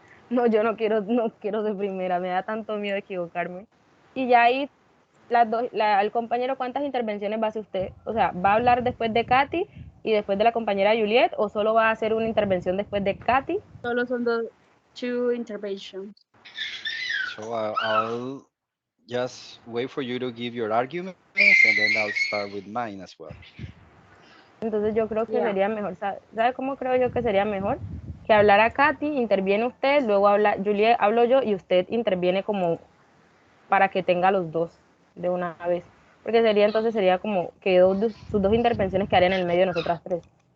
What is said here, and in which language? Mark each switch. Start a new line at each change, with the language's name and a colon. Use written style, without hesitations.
Spanish: No, yo no quiero ser primera, me da tanto miedo equivocarme. Y ya ahí, el compañero, ¿cuántas intervenciones va a hacer usted? O sea, ¿va a hablar después de Katy y después de la compañera Juliet o solo va a hacer una intervención después de Katy? Solo son
English: two interventions. So I'll just wait for you to give your arguments and then I'll start with mine as well.
Spanish: Entonces yo creo que
English: Yeah.
Spanish: sería mejor, ¿sabe cómo creo yo que sería mejor? Que hablara Katy, interviene usted, luego habla Juliet, hablo yo y usted interviene como para que tenga los dos de una vez. Porque sería como que sus dos intervenciones quedarían en el medio de nosotras tres.